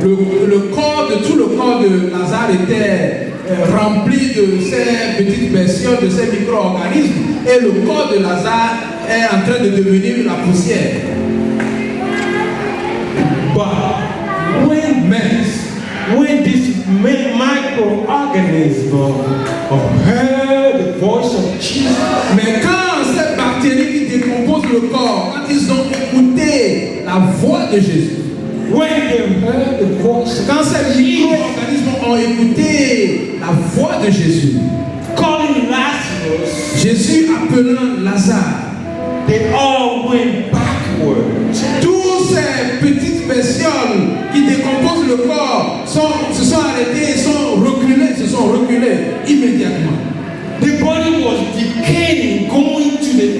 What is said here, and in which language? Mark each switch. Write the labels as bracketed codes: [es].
[fr] Tout le corps de Lazare était rempli de ces petites bestioles, de ces micro-organismes, et le corps de Lazare est en train de devenir la poussière. [en] But when this microorganism heard the voice of Jesus, [fr] mais quand ces bactéries qui décomposent le corps, quand ils ont écouté la voix de Jésus, [en] when they heard the voice, [fr] quand ces micro-organismes ont écouté la voix de Jésus, [en] calling Lazarus, [fr] Jésus appelant Lazare, [en] they all went backwards. [fr] Tous ces petites bestioles qui décomposent le corps se sont arrêtés, se sont reculés immédiatement. [en] The body was decaying, going to